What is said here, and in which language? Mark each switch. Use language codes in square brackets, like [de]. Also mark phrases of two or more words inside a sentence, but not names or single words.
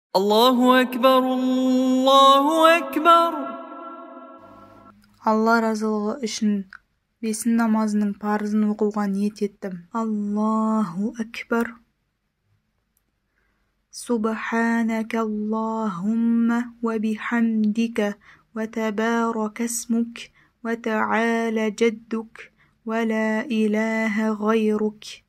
[ar] الله أكبر الله أكبر. [kk] Алла разылығы үшін бесін намазының парызын оқуға ниет еттім. [ar] الله أكبر. سبحانك اللهم وبحمدك وتبارك اسمك وتعالى جدك ولا إله غيرك.